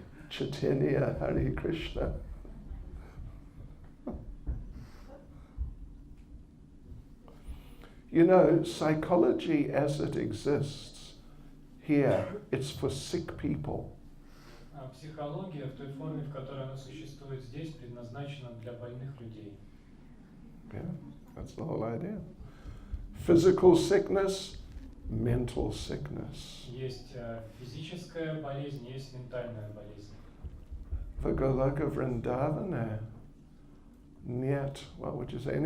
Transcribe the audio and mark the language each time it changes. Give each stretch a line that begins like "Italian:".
English: Chaitanya Hare Krishna. You know, psychology as it exists here, it's for sick people.
Russian: Психология в той форме, в которой она существует здесь, предназначена для больных людей.
English: Yeah, that's the whole idea. Physical sickness, mental sickness.
Russian: Есть физическая болезнь, есть ментальная болезнь.
English: For Goloka Vrindavana,
Russian: нет,
English: what would you say?